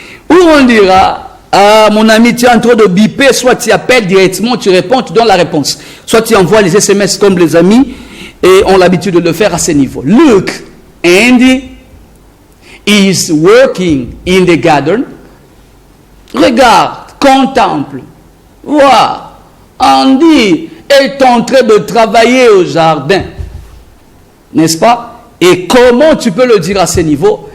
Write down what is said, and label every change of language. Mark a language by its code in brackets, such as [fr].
[fr] Ou on dira, mon ami, tu es en train de biper, soit tu appelles directement, tu réponds, tu donnes la réponse. Soit tu envoies les SMS comme les amis et ont l'habitude de le faire à ce niveau. [en] Look, Andy is working in the garden. [fr] Regarde, contemple. Vois, Andy est en train de travailler au jardin. N'est-ce pas? Et comment tu peux le dire à ce niveau?